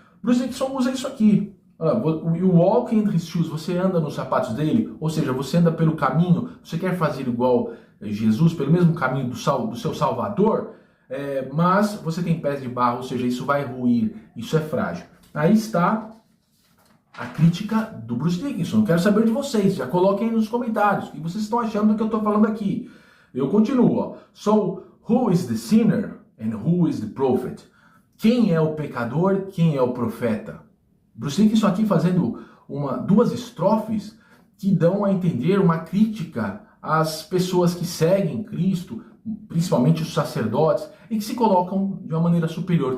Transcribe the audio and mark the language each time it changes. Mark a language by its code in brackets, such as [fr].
[pt] Bruce Dickinson usa isso aqui. [en] You walk in his shoes, [pt] você anda nos sapatos dele, ou seja, você anda pelo caminho, você quer fazer igual Jesus, pelo mesmo caminho do seu Salvador, mas você tem pés de barro, ou seja, isso vai ruir, isso é frágil. Aí está a crítica do Bruce Dickinson. Eu quero saber de vocês, já coloquem aí nos comentários o que vocês estão achando do que eu estou falando aqui. Eu continuo. [en] So, who is the sinner and who is the prophet? [pt] Quem é o pecador, quem é o profeta? Bruce Dickinson aqui fazendo duas estrofes que dão a entender uma crítica às pessoas que seguem Cristo, principalmente os sacerdotes, e que se colocam de uma maneira superior.